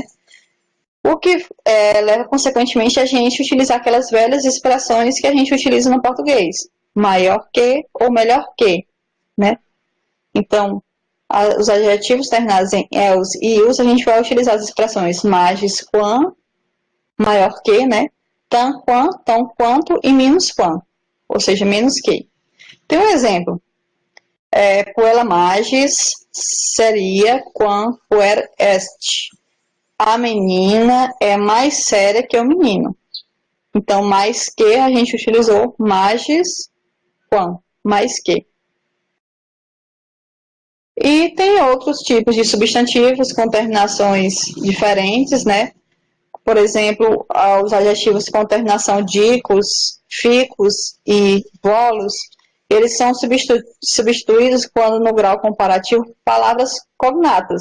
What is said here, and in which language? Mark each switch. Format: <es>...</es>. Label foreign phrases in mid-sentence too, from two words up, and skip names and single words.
<pt>O que leva, consequentemente, a gente utilizar aquelas velhas expressões que a gente utiliza no português. Maior que ou melhor que, né? Então, os adjetivos terminados em els e ius, a gente vai utilizar as expressões</pt> <la>magis quam,</la> <pt>maior que, né?</pt> <la>Tan quam,</la> <pt>tão quanto e menos quam, ou seja, menos que. Tem um exemplo.</pt> <la>puella magis seria quam puer est.</la> <pt>A menina é mais séria que o menino. Então, mais que, a gente utilizou</pt> <la>magis, quam,</la> <pt>mais que. E tem outros tipos de substantivos com terminações diferentes, né? Por exemplo, os adjetivos com terminação dicos, ficus e volos, eles são substituídos quando no grau comparativo palavras cognatas.</pt>